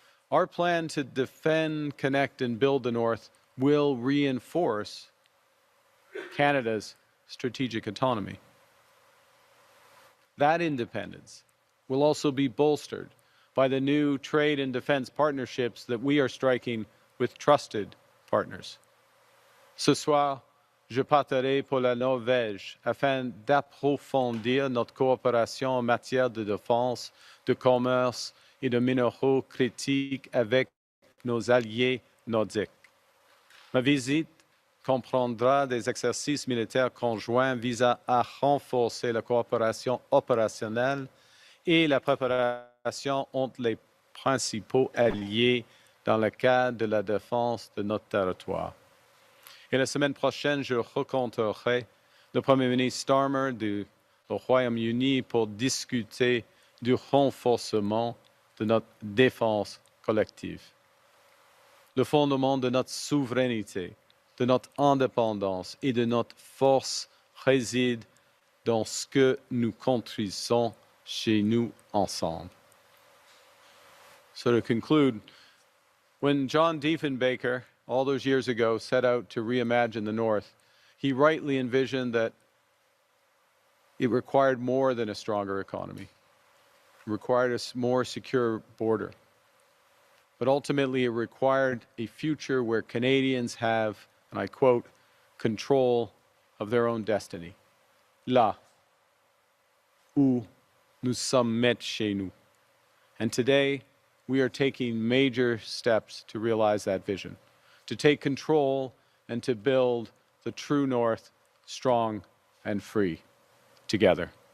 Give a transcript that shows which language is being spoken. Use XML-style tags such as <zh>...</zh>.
<en>Our plan to defend, connect, and build the North will reinforce Canada's strategic autonomy. That independence will also be bolstered by the new trade and defense partnerships that we are striking with trusted partners.</en> <fr>Ce soir, je parlerai pour la Norvège afin d'approfondir notre coopération en matière de défense, de commerce et de minéraux critiques avec nos alliés nordiques. Ma visite comprendra des exercices militaires conjoints visant à renforcer la coopération opérationnelle et la préparation entre les principaux alliés dans le cadre de la défense de notre territoire. Et la semaine prochaine, je rencontrerai le Premier ministre Starmer du Royaume-Uni pour discuter du renforcement de notre défense collective. Le fondement de notre souveraineté, de notre indépendance et de notre force réside dans ce que nous construisons chez nous ensemble.</fr> <en>So to conclude, when John Diefenbaker, all those years ago, set out to reimagine the North, he rightly envisioned that it required more than a stronger economy. It required a more secure border. But ultimately, it required a future where Canadians have, and I quote, control of their own destiny.</en> <fr>Là où nous sommes maîtres chez nous.</fr> <en>And today, we are taking major steps to realize that vision, to take control and to build the true North strong and free together.</en>